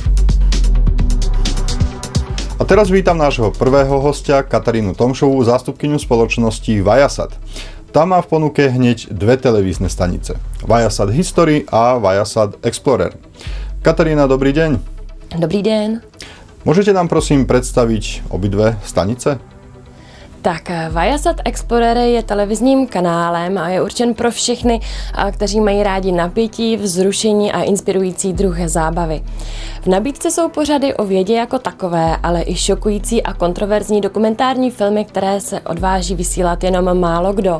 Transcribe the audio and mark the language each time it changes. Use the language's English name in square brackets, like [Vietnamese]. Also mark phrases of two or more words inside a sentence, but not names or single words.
[Slovak] A teraz vítam nášho prvého hostia, Katarínu Tomšovú, zástupkyňu spoločnosti Viasat. Tá má v ponuke hneď dve televízne stanice. Viasat History a Viasat Explorer. Katarína, dobrý deň. [Czech] Dobrý den. [Slovak] Môžete nám prosím predstaviť obidve stanice? [Czech] Tak Viasat Explorer je televizním kanálem a je určen pro všechny, kteří mají rádi napětí, vzrušení a inspirující druh zábavy. V nabídce jsou pořady o vědě jako takové, ale i šokující a kontroverzní dokumentární filmy, které se odváží vysílat jenom málo kdo.